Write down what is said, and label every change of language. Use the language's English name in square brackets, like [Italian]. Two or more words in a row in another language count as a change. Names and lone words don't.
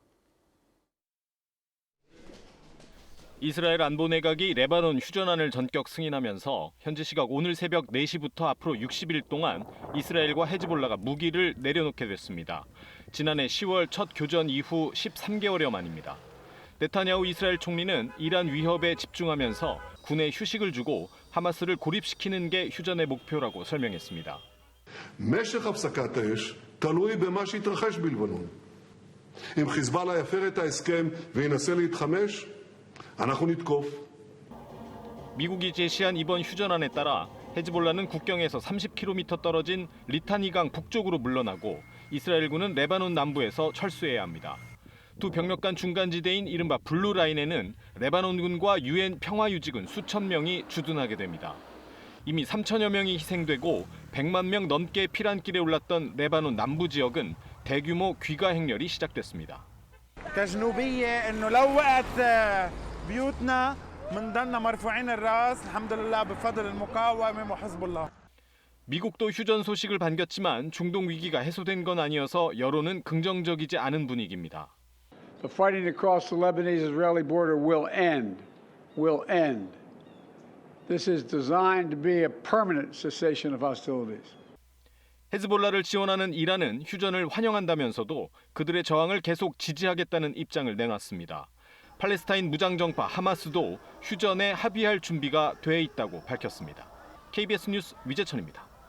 [Korean] 이스라엘 안보 내각이 레바논 휴전안을 전격 승인하면서 현지 시각 오늘 새벽 4시부터 앞으로 60일 동안 이스라엘과 헤즈볼라가 무기를 내려놓게 됐습니다. 지난해 10월 첫 교전 이후 13개월여 만입니다. 네타냐후 이스라엘 총리는 이란 위협에 집중하면서 군에 휴식을 주고 하마스를 고립시키는 게 휴전의 목표라고 설명했습니다. [Hebrew] משך הפסקת האש תלוי במה שיתרחש בלבנון. אם חיזבאללה יפר את ההסכם וינסה להתחמש, אנחנו נתקוף. [Korean] 미국이 제시한 이번 휴전안에 따라 헤즈볼라는 국경에서 30km 떨어진 리타니강 북쪽으로 물러나고 이스라엘군은 레바논 남부에서 철수해야 합니다. 두 병력 간 중간지대인 이른바 블루라인에는 레바논군과 유엔 평화유지군 수천 명이 주둔하게 됩니다. 이미 3천여 명이 희생되고 100만 명 넘게 피난길에 올랐던 레바논 남부 지역은 대규모 귀가 행렬이 시작됐습니다. [Arabic] كجنوبية إنه لو وقت بيوتنا منضلنا مرفوعين الراس الحمد لله بفضل المقاومة وحزب الله. [Korean] 미국도 휴전 소식을 반겼지만 중동 위기가 해소된 건 아니어서 여론은 긍정적이지 않은 분위기입니다. [English] The fighting across the Lebanese-Israeli border will end. will end. This is designed to be a permanent cessation of hostilities. [Korean] 헤즈볼라를 지원하는 이란은 휴전을 환영한다면서도 그들의 저항을 계속 지지하겠다는 입장을 내놨습니다. 팔레스타인 무장정파 하마스도 휴전에 합의할 준비가 돼 있다고 밝혔습니다. KBS 뉴스 위재천입니다.